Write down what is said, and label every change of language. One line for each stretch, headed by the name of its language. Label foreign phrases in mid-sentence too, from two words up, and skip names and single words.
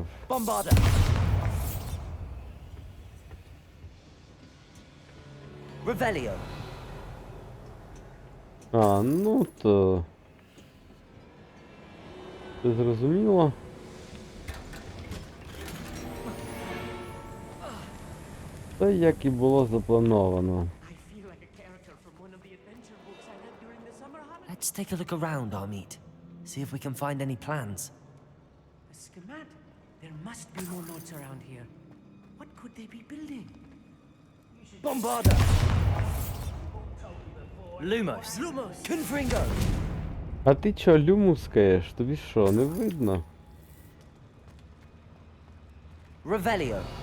Ukrainian: Bombarda. Revelio. А, ну то... Це зрозуміло. Та як і було заплановано.
English: I feel like a character from one of the adventure books I read during the summer holidays. Let's take a look around, Armeet. See if we can find any plans. A schematic. There must be more notes around here. What could they be building?
Ukrainian: Bombarda. Lumos. Lumos. Confringo. А ти чо люмускаєш? Тобі що, не видно? Revelio.